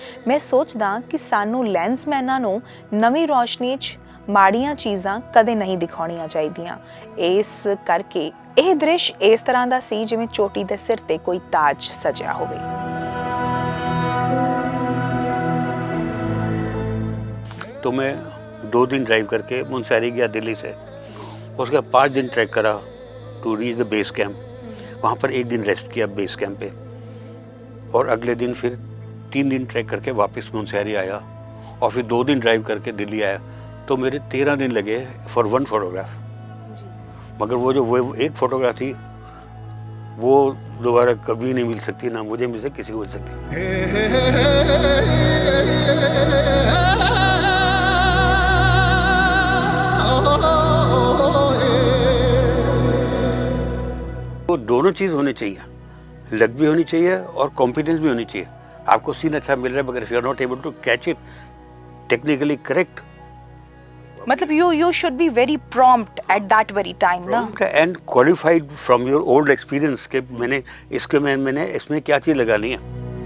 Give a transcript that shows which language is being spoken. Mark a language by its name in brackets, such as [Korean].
[Punjabi] ਮੈਂ ਸੋਚਦਾ ਕਿ ਸਾਨੂੰ ਲੈਂਸਮੈਨਾਂ ਨੂੰ ਨਵੀਂ ਰੋਸ਼ਨੀ 'ਚ ਮਾੜੀਆਂ ਚੀਜ਼ਾਂ ਕਦੇ ਨਹੀਂ ਦਿਖਾਉਣੀਆਂ ਚਾਹੀਦੀਆਂ। ਇਸ ਕਰਕੇ ਇਹ ਦ੍ਰਿਸ਼ ਇਸ ਤਰ੍ਹਾਂ ਦਾ ਸੀ ਜਿਵੇਂ ਚੋਟੀ ਦੇ ਸਿਰ ਤੇ ਕੋਈ ਤਾਜ ਸਜਿਆ ਹੋਵੇ। [Hindi] तो मैं 2 दिन ड्राइव करके मुनस्यारी गया दिल्ली से। उसके बाद 5 दिन ट्रैक करा [English] To reach the base camp. [Hindi] वहाँ पर 1 दिन रेस्ट किया बेस कैंप पे, और अगले दिन फिर 3 दिन ट्रैक करके वापस मुनस्यारी आया, और फिर 2 दिन ड्राइव करके दिल्ली आया। तो मेरे 13 दिन लगे [English] For 1 photograph. [Hindi] मगर वो एक फ़ोटोग्राफ थी वो दोबारा कभी नहीं मिल सकती, ना मुझे मिल सकती, किसी को मिल सकती। दोनों चीज़ होनी चाहिए, लक भी होनी चाहिए और कॉम्पिटेंस भी होनी चाहिए। आपको सीन अच्छा मिल रहा है मगर [English] if you are not able to catch it technically correct, मतलब you should be very prompt at that very time ना, and qualified from your old experience [Hindi] के मैंने इसमें क्या चीज़ लगानी है।